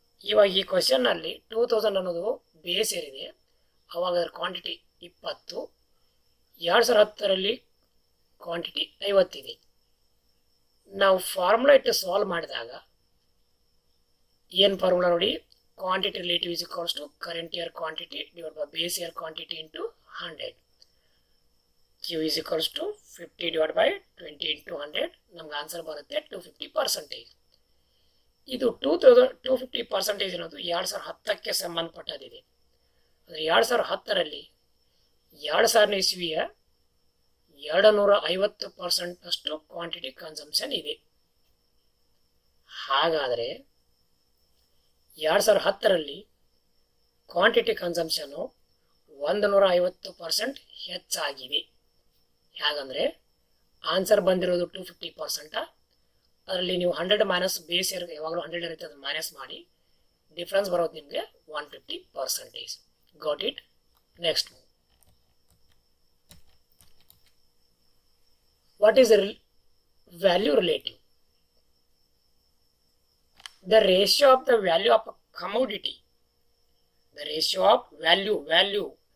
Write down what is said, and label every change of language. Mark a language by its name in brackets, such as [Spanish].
[Kannada] ಇವಾಗ ಈ ಕ್ವಶನ್ನಲ್ಲಿ 2000 ಅನ್ನೋದು ಬೇಸ್ ಇಯರ್ ಇದೆ, ಅವಾಗ ಅದರ ಕ್ವಾಂಟಿಟಿ 20, 2010ರಲ್ಲಿ ಕ್ವಾಂಟಿಟಿ 50 ಇದೆ. ನಾವು ಫಾರ್ಮುಲಾ ಇಟ್ಟು ಸಾಲ್ವ್ ಮಾಡಿದಾಗ ಏನು ಫಾರ್ಮುಲಾ ನೋಡಿ, [English] Quantity relative is equals to current year quantity divide by base year quantity into 100. Q is equals to 50 divided by 20 into 100. [Kannada] ನಮ್ಗೆ ಆನ್ಸರ್ ಬರುತ್ತೆ 250%. ಇದು 250% ಅನ್ನೋದು 2010ಕ್ಕೆ ಸಂಬಂಧಪಟ್ಟದಿದೆ. ಅಂದರೆ 2010ರಲ್ಲಿ 2000 ಇಸ್ವಿಯ 250% ಅಷ್ಟು ಕ್ವಾಂಟಿಟಿ ಕನ್ಸಂಪ್ಷನ್ ಇದೆ. ಹಾಗಾದರೆ 2010ರಲ್ಲಿ ಕ್ವಾಂಟಿಟಿ ಕನ್ಸಂಪ್ಷನ್ನು 150% ಹೆಚ್ಚಾಗಿದೆ. ಹೇಗಂದರೆ ಆನ್ಸರ್ ಬಂದಿರೋದು 250%, ಅದರಲ್ಲಿ ನೀವು 100 ಮೈನಸ್ ಬೇಸ್ ಇಯರ್ ಯಾವಾಗಲೂ 100 ಇರುತ್ತೆ, ಅದನ್ನು ಮೈನಸ್ ಮಾಡಿ ಡಿಫ್ರೆನ್ಸ್ ಬರೋದು ನಿಮಗೆ 150%. [English] Got it? Next, what is the value relative? The ratio of the value of a commodity. The ratio of value.